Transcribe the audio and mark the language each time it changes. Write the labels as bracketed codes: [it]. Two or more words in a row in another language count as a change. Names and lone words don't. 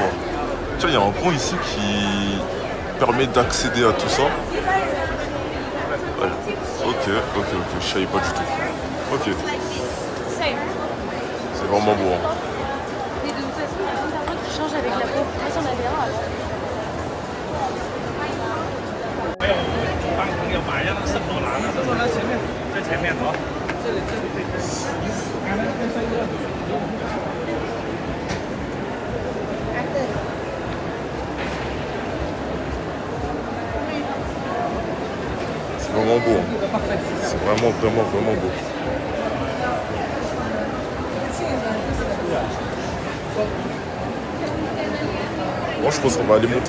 [fr] Tiens, il y a un pont ici qui permet d'accéder à tout ça. Ouais. Ok, je savais pas du tout. Ok. C'est vraiment beau. Hein. Et de toute façon, il y a un interprète qui change avec la peau. Moi, j'en avais un alors. [zh] 帮朋友买呀，那圣罗兰，圣罗兰前面，在前面哦，这里，刚才那个 [fr] C'est vraiment beau. Hein. C'est vraiment beau. Moi je pense qu'on va aller monter.